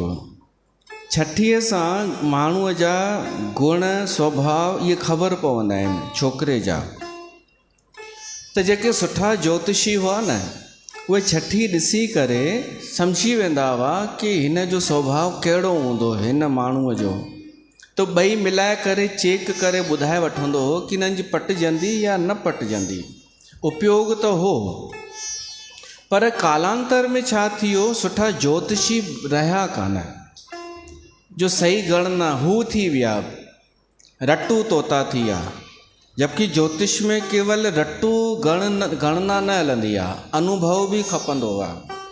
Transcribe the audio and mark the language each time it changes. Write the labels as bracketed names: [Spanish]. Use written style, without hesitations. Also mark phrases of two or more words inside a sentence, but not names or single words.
[Sindhi] छठीअ सां माण्हूअ जा गुण स्वभाव इहे ख़बर पवंदा आहिनि छोकिरे जा। त जेके सुठा ज्योतिषी हुआ न, उहे छठी ॾिसी करे सम्झी वेंदा हुआ कि हिन जो स्वभाव कहिड़ो हूंदो हिन माण्हूअ जो। त ॿई मिलाए करे चेक करे ॿुधाए वठंदो हो कि हिननि जी पटिजंदी या न पटिजंदी। उपयोग त हो, पर कालांतर में छा थियो, सुठा ज्योतिषी रहिया कान, जो सही गणना हू थी विया, रटू तोता थी विया। जबकि ज्योतिष में केवल रटू गणना न हलंदी आहे, अनुभव बि खपंदो आहे।